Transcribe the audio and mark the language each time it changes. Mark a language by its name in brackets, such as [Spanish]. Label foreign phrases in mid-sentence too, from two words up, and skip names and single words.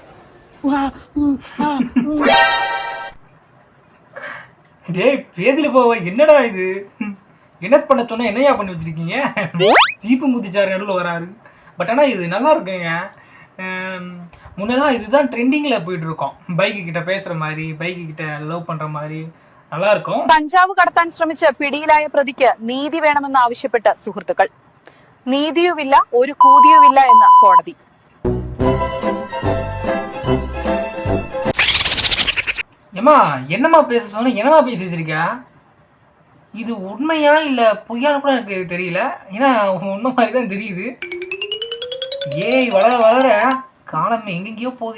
[Tamil] டேய் பேதியில் போவ, என்னடா இது? என்ன பண்ண சொன்னால் என்னையா பண்ணி வச்சுருக்கீங்க? சீப்பு முத்திச்சார் நடுவில் வராரு. பட் ஆனால் இது நல்லா இருக்குங்க. முன்னெல்லாம் இதுதான் ட்ரெண்டிங்கில் போயிட்டுருக்கோம். பைக்கு கிட்ட பேசுகிற மாதிரி, பைக்கு கிட்ட ലവ് பண்ணுற மாதிரி நல்லா இருக்கும். [Malayalam] കഞ്ചാവ് കടത്താൻ ശ്രമിച്ച പിടിയിലായ പ്രതിക്ക് നീതി വേണമെന്ന് ആവശ്യപ്പെട്ട് സുഹൃത്തുക്കൾ. നീതിയുമില്ല, ഒരു കൂതിയുമില്ല എന്ന് കോടതി. [Tamil] ஏமா என்னம்மா பேச சொன்ன? என்னம்மா பேசி வச்சிருக்கா? இது உண்மையா இல்லை பொய்யான்னு கூட எனக்கு தெரியல. ஏன்னா உண்மை மாதிரி தான் தெரியுது. ஏய், வளர வளர காலம் எங்கெங்கேயோ போகுது.